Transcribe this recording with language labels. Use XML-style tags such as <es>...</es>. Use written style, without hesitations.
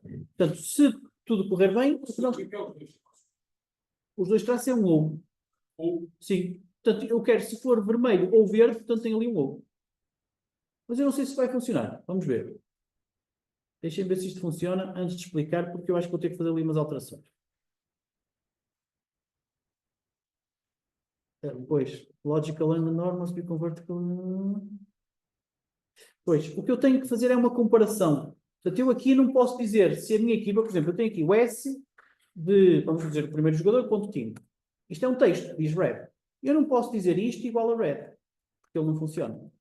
<pt>Portanto, se tudo correr bem, os dois traços é um ou. Ou. Sim. Portanto, eu quero, se for vermelho ou verde, portanto tem ali um ou. Mas eu não sei se vai funcionar. Vamos ver. Deixem ver se isto funciona antes de explicar, porque eu acho que vou ter que fazer ali umas alterações. Pois,</pt> <en>logical and norm must be converted.</en> <pt>Pois, o que eu tenho que fazer é uma comparação. Portanto, eu aqui não posso dizer se a minha equipa, por exemplo, eu tenho aqui o S de, vamos dizer, o primeiro jogador, ponto time. Isto é um texto, diz red. Eu não posso dizer isto igual a red, porque ele não funciona.</pt>